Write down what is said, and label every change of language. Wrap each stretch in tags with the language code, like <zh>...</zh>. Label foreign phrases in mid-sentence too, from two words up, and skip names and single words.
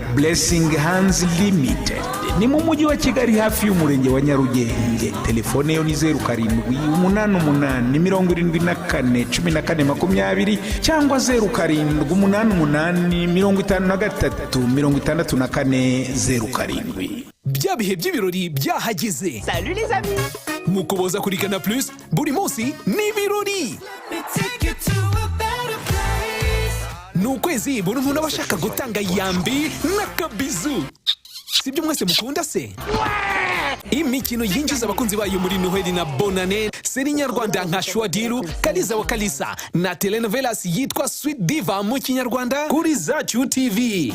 <rw>Blessing Hands Limited ni mu mujyi wa Kigali hafi y'umurenge wa Nyarugenge. Telefone yo ni 0788741420 cyangwa 0788536407. Bya bihe by'ibirori byahageze.</rw> <fr>Salut les amis.</fr> <rw>Mu Kuboza kuri Canal Plus buri munsi ni ibirori. Ni ukwezi buri muntu aba ashaka gutanga yambi n'akabizu. Sibyo mwese mukunda se? Imikino yinjiza abakunzi bayo muri Noheli na Bonane, seri nyarwanda nka Shwadiru, Kaliza wa Kalisa na telenovelas yitwa Sweet Diva mu Kinyarwanda kuri Zacu TV.</rw>